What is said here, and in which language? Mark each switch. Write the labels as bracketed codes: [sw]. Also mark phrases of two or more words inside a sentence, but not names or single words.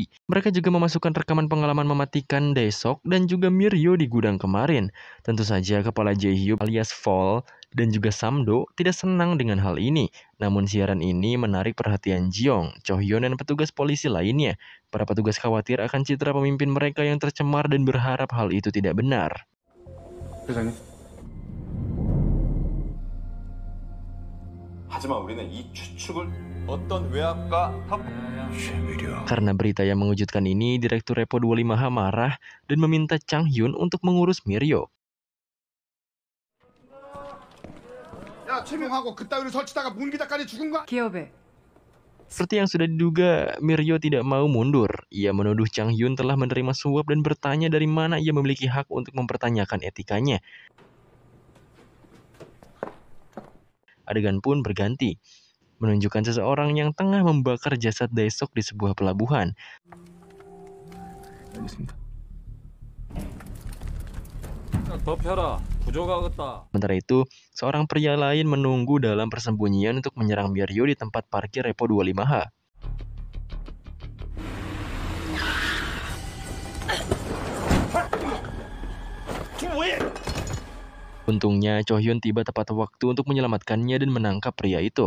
[id] Mereka juga memasukkan rekaman pengalaman mematikan Dae-sok dan juga Miryo di gudang kemarin. Tentu saja kepala Jae-hyuk alias Fall dan juga Sam-do tidak senang dengan hal ini. Namun siaran ini menarik perhatian Ji-young, Cho-hyun dan petugas polisi lainnya. Para petugas khawatir akan citra pemimpin mereka yang tercemar dan berharap hal itu tidak benar. [ko] 회장님. 하지만 우리는 이 추측을 어떤 외압과 [id] Karena berita yang mengejutkan ini, Direktur Repo 25H marah dan meminta Chang Hyun untuk mengurus Miryo. [ko] 야 최명하고 그따위로 설치다가 문기다까지 죽은 거. 기업에 [id] Seperti yang sudah diduga, Miryo tidak mau mundur. Ia menuduh Chang Hyun telah menerima suap dan bertanya dari mana ia memiliki hak untuk mempertanyakan etikanya. Adegan pun berganti, menunjukkan seseorang yang tengah membakar jasad Dae-sok di sebuah pelabuhan. [ko] 덮여라. 부족하겠다. [id] Sementara itu, seorang pria lain menunggu dalam persembunyian untuk menyerang Miryo di tempat parkir Repo 25H. Untungnya, Cho-hyun tiba tepat waktu untuk menyelamatkannya dan menangkap pria itu.